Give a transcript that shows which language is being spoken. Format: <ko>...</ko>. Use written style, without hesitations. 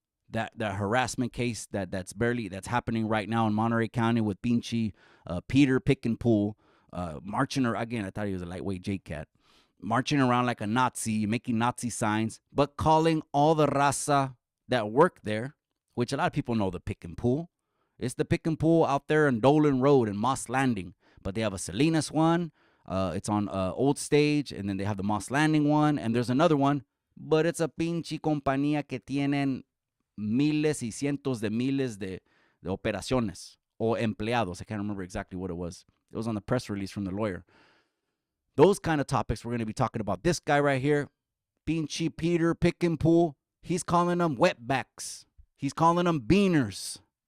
<en>That harassment case that's happening right now in Monterey County with Pinchy, Peter Pick and Pull, marching, or again, I thought he was a lightweight J-Cat, marching around like a Nazi, making Nazi signs, but calling all the raza that work there, which a lot of people know the Pick and Pull. It's the Pick and Pull out there on Dolan Road and Moss Landing. But they have a Salinas one. It's on Old Stage. And then they have the Moss Landing one. And there's another one. But it's a</en> <es>pinche compañía que tienen miles y cientos de miles de operaciones o empleados.</es> <en>I can't remember exactly what it was. It was on the press release from the lawyer. Those kind of topics we're going to be talking about. This guy right here, pinche Peter Pick and Pull, he's calling them wetbacks. He's calling them beaners.</en>